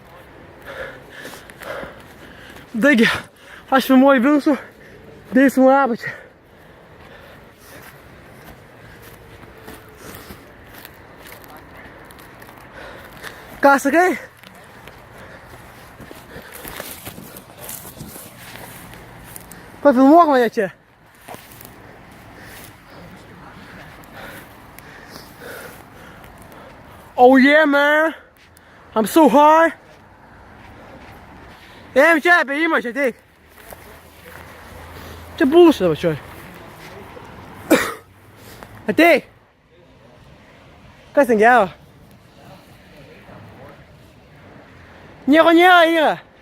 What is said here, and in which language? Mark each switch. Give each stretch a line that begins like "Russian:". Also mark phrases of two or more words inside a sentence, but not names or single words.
Lithuanian: Taigi, aš filmuoju viršų, tai filmuoju apačią. Ką sakai? Pafilmuok mane čia.
English: Oh yeah, man. I'm so high.
Lithuanian: Eim čia, apėjimą čia teik. Čia bullshit dabar čia. Ateik. Kas ten gero? Nieko nėra yra.